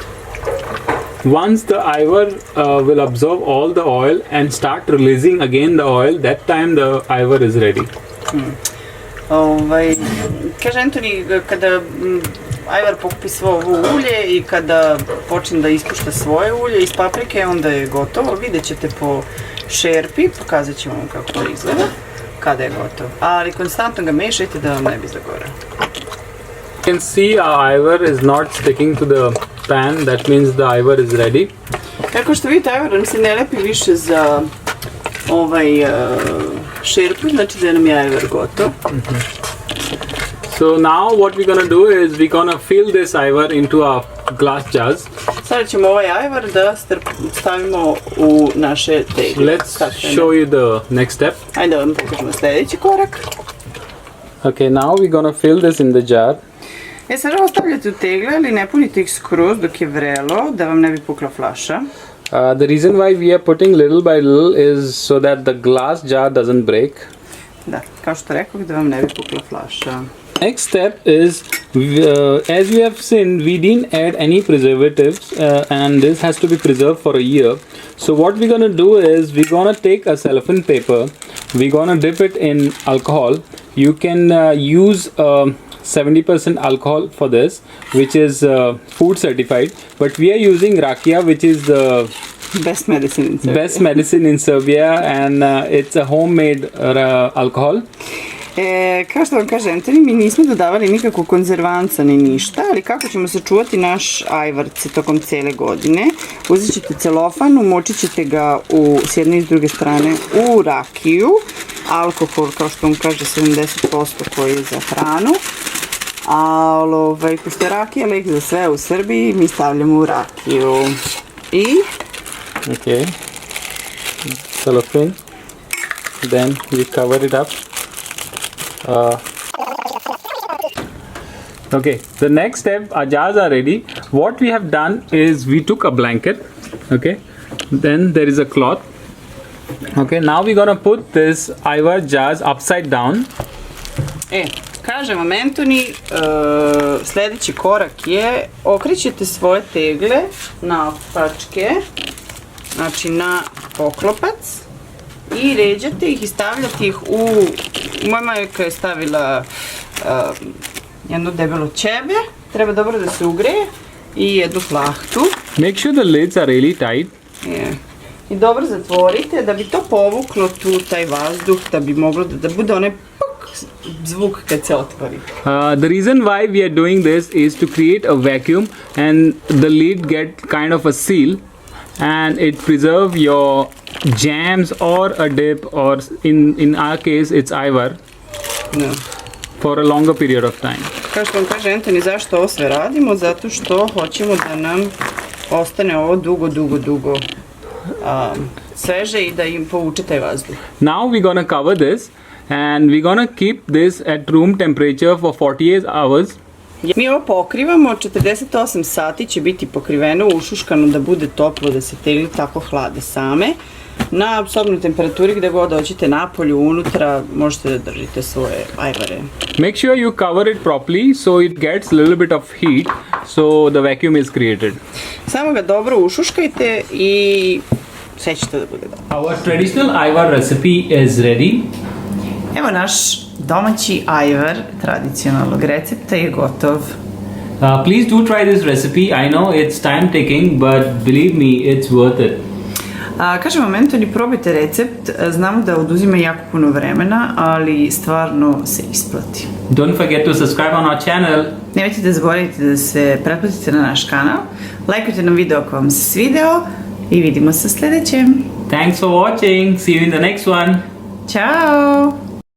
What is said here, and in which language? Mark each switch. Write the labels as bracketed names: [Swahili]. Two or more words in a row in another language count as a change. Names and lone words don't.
[English] Once the ajvar will absorb all the oil and start releasing again the oil, that time the ajvar is ready. [Serbian] Kaže Anthony, kada ajvar pokupi svo ovo ulje i kada počne da ispušta svoje ulje iz paprike, onda je gotovo. Vidjet ćete po šerpi, pokazat ćemo vam kako to izgleda, kada je gotovo. Ali konstantno ga mešajte da vam ne bi zagoreo. [English] can see our ajvar is not sticking to the pan. That means the ajvar is ready. [Serbian] Kako što vidite, ajvar nam se ne lepi više za šerpu, znači da nam je ajvar gotov. [English] So now what we're gonna do is we're gonna fill this ajvar into our glass jars. [Serbian] Sada ćemo ovaj ajvar da stavimo u naše tegle. [English] Let's show you the next step. [Serbian] Ajde da vam pokažemo sljedeći korak. [English] Okay, now we're gonna fill this in the jar. [Serbian] Sada ovo stavljate u tegle, ali ne punite ih skroz dok je vrelo, da vam ne bi pukla flaša. [English] The reason why we are putting little by little is so that the glass jar doesn't break. [Serbian] Da, kao što rekao, da vam ne bi pukla flaša. [English] Next step is, as you have seen, we didn't add any preservatives and this has to be preserved for a year. So what we're gonna do is we're gonna take a cellophane paper, we're gonna dip it in alcohol. You can use 70% alcohol for this, which is food certified, but we are using rakia, which is the best medicine in Serbia. Best medicine in Serbia, and it's a homemade alcohol. [Serbian] Kao što vam kaže Antoni, mi nismo dodavali nikakvog konzervanca ni ništa, ali kako ćemo sačuvati naš ajvarce tokom cijele godine? Uzet ćete celofan, umočit ćete ga s jedne i s druge strane u rakiju, alkohol, kao što vam kaže, 70% koji je za hranu, ali pošto je rakija lek za sve u Srbiji, mi stavljamo u rakiju. I? [English] Okay, cellophane, then we cover it up. Okay, the next step, our jars are ready. What we have done is we took a blanket, okay, then there is a cloth. Okay, now we're gonna put this ajvar jars upside down. [Serbian] Kaže vam Antoni, sljedeći korak je okrećete svoje tegle na pačke, znači na poklopac, i ređate ih i stavljate ih u, moja majka je stavila jedno debelo ćebe, treba dobro da se ugreje, i jednu plahtu. [English] Make sure the lids are really tight. [Serbian] I dobro zatvorite da bi to povuklo tu taj vazduh, da bi moglo da bude onaj puk zvuk kad se otvori. [English] The reason why we are doing this is to create a vacuum and the lid get kind of a seal and it preserve your jams or a dip, or in our case it's ajvar, for a longer period of time. [Serbian] Kao što vam kaže Antoni, zašto ovo sve radimo? Zato što hoćemo da nam ostane ovo dugo sveže i da im povuče taj vazduh. [English] Now we're gonna cover this and we're gonna keep this at room temperature for 48 hours. [Serbian] Mi ovo pokrivamo, 48 sati će biti pokriveno, ušuškano, da bude toplo, da se tegle tako hlade same. Na sobnoj temperaturi, gde god dođete, napolju, unutra, možete da držite svoje ajvare. [English] Make sure you cover it properly so it gets a little bit of heat, so the vacuum is created. [Serbian] Samo ga dobro ušuškajte i sve ćete da bude dobro. [English] Our traditional ajvar recipe is ready. [Serbian] Evo naš domaći ajvar tradicionalnog recepta je gotov. [English] Please do try this recipe. I know it's time taking, but believe me, it's worth it. [Serbian] Kažem vam, Antoni, probajte recept, znamo da oduzima jako puno vremena, ali stvarno se isplati. [English] Don't forget to subscribe on our channel. [Serbian] Nemojte da zaboravite da se pretplatite na naš kanal, lajkujte nam video ako vam se svideo i vidimo se sljedećem. [English] Thanks for watching. See you in the next one. [Serbian] Ćao!